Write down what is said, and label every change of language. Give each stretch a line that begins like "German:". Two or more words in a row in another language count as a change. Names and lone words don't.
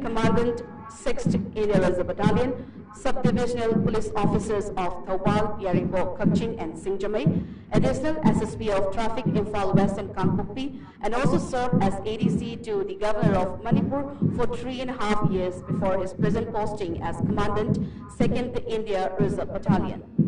English: Commandant 6th India Reserve Battalion, Subdivisional Police Officers of Thawal, Yaripo, Kakching and Singjamai, Additional SSP of Traffic IMPHAL West and Kangpokpi, and also served as ADC to the Governor of Manipur for 3.5 years before his present posting as Commandant 2nd India Reserve Battalion.